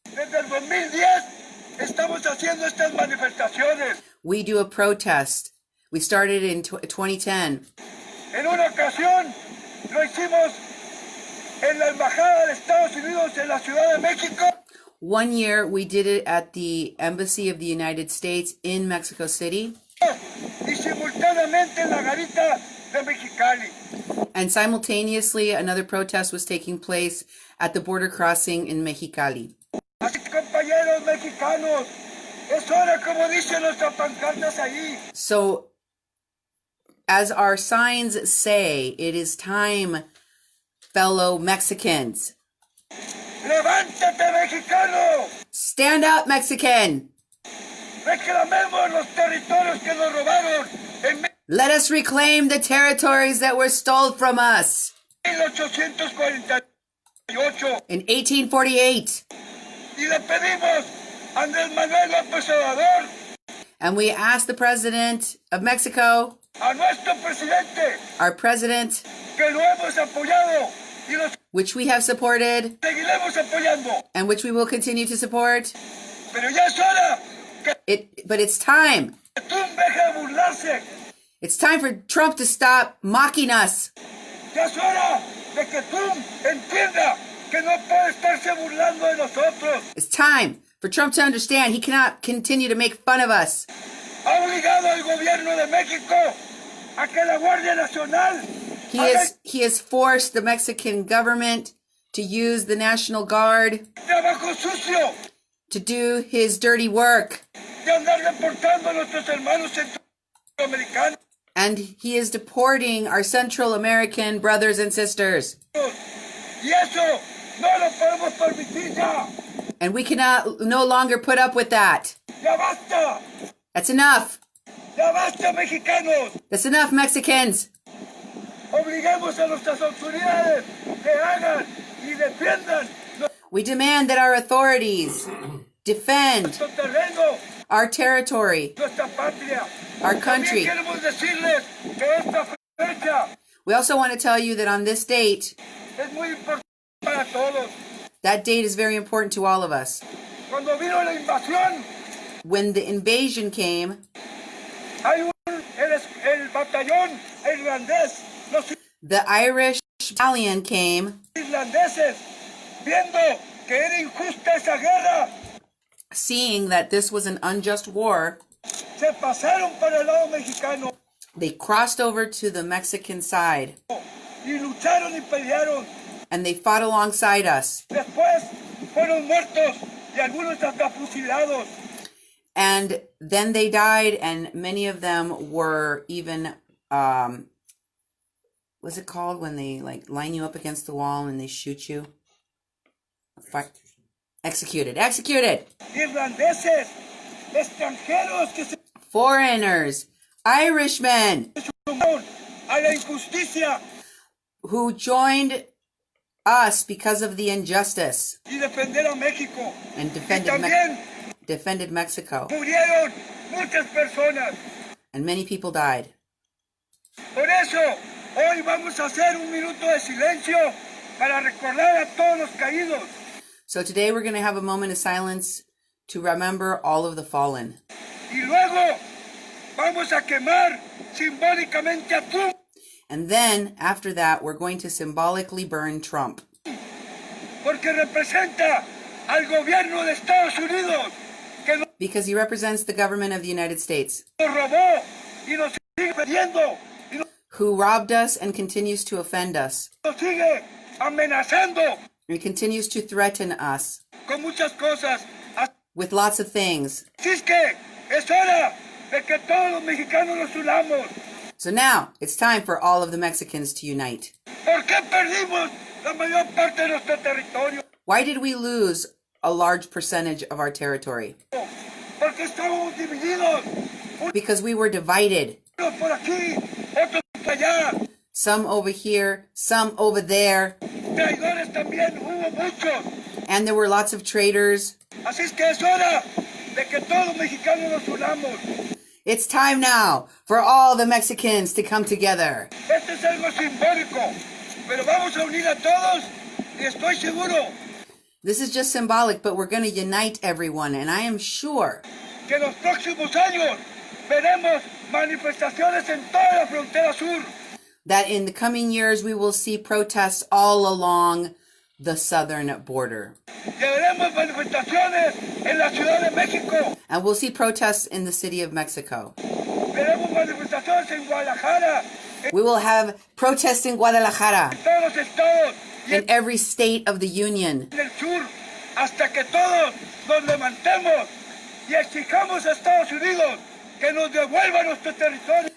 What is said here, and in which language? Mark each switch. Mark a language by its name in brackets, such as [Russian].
[Spanish] Desde el 2010 estamos haciendo estas manifestaciones. [English] we do a protest. We started in 2010. [Spanish] En una ocasión lo hicimos en la Embajada de Estados Unidos en la Ciudad de México. [English] One year we did it at the Embassy of the United States in Mexico City. [Spanish] Y simultáneamente en la garita de Mexicali. [English] And simultaneously, another protest was taking place at the border crossing in Mexicali. [Spanish] Así que, compañeros mexicanos, es hora, como dicen nuestras pancartas ahí. [English] So, as our signs say, it is time, fellow Mexicans. [Spanish] ¡Levántate, mexicano! [English] Stand up, Mexican! [Spanish] Reclamemos los territorios que nos robaron en [English] Let us reclaim the territories that were stolen from us [Spanish] 1848. [English] in 1848. [Spanish] Y le pedimos a Andrés Manuel López Obrador, [English] And we asked the president of Mexico, [Spanish] a nuestro presidente, [English] our president, [Spanish] que lo hemos apoyado y lo [English] which we have supported [Spanish] seguiremos apoyando. [English] and which we will continue to support. [Spanish] Pero ya es hora [English] But it's time. [Spanish] que tú dejes de burlarse. [English] It's time for Trump to stop mocking us. [Spanish] Ya es hora de que tú entiendas que no puede estarse burlando de nosotros. [English] It's time for Trump to understand he cannot continue to make fun of us. [Spanish] Ha obligado al gobierno de México a que la Guardia Nacional [English] He has forced the Mexican government to use the National Guard [Spanish] trabajo sucio [English] to do his dirty work. [Spanish] de andar deportando a nuestros hermanos centroamericanos. [English] And he is deporting our Central American brothers and sisters. [Spanish] Y eso no lo podemos permitir ya. [English] And we cannot no longer put up with that. [Spanish] Ya basta. [English] That's enough. [Spanish] Ya basta, mexicanos. [English] That's enough, Mexicans. [Spanish] Obliguemos a nuestras autoridades que hagan y defiendan [English] We demand that our authorities defend [Spanish] nuestro terreno, [English] our territory, [Spanish] nuestra patria. [English] our country. [Spanish] También queremos decirles que esta fecha [English] We also want to tell you that on this date, [Spanish] es muy importante para todos. [English] that date is very important to all of us. [Spanish] Cuando vino la invasión, [English] When the invasion came, [Spanish] el batallón irlandés, los [English] the Irish battalion came, [Spanish] irlandeses, viendo que era injusta esa guerra, [English] seeing that this was an unjust war. [Spanish] se pasaron para el lado mexicano [English] They crossed over to the Mexican side [Spanish] y lucharon y pelearon. [English] and they fought alongside us. [Spanish] Después fueron muertos y algunos hasta fusilados. [English] And then they died, and many of them were even, what's it called when they like line you up against the wall and they shoot you? Executed. Executed! [Spanish] Irlandeses, extranjeros que se [English] Foreigners, Irishmen, [Spanish] sumaron a la injusticia [English] who joined us because of the injustice [Spanish] y defender a México. [English] and [Spanish] Y también [English] defended Mexico. [Spanish] murieron muchas personas. [English] And many people died. [Spanish] Por eso, hoy vamos a hacer un minuto de silencio para recordar a todos los caídos. [English] So today we're going to have a moment of silence to remember all of the fallen. [Spanish] Y luego vamos a quemar simbólicamente a Trump. [English] And then, after that, we're going to symbolically burn Trump. [Spanish] Porque representa al gobierno de Estados Unidos que nos [English] Because he represents the government of the United States, [Spanish] robó y nos sigue vendiendo y [English] who robbed us and continues to offend us, [Spanish] nos sigue amenazando [English] and continues to threaten us [Spanish] con muchas cosas. [English] with lots of things. [Spanish] Así es que es hora de que todos los mexicanos nos unamos. [English] So now, it's time for all of the Mexicans to unite. [Spanish] ¿Por qué perdimos la mayor parte de nuestro territorio? [English] Why did we lose a large percentage of our territory? [Spanish] Porque estábamos divididos. [English] Because we were divided. [Spanish] Unos por aquí, otros por allá. [English] Some over here, some over there, [Spanish] Traidores también hubo muchos. [English] and there were lots of traitors. [Spanish] Así es que es hora de que todos los mexicanos nos unamos. [English] It's time now for all the Mexicans to come together. [Spanish] Este es algo simbólico, pero vamos a unir a todos Y estoy seguro [English] This is just symbolic, but we're going to unite everyone, and I am sure [Spanish] que en los próximos años veremos manifestaciones en toda la frontera sur. [English] that in the coming years we will see protests all along the southern border. [Spanish] Que veremos manifestaciones en la Ciudad de México. [English] And we'll see protests in the city of Mexico. [Spanish] Veremos manifestaciones en Guadalajara, [English] We will have protests in Guadalajara, [Spanish] en todos los estados y [English] in every state of the union, [Spanish] en el sur, hasta que todos nos levantemos y exijamos a Estados Unidos que nos devuelva nuestro territorio.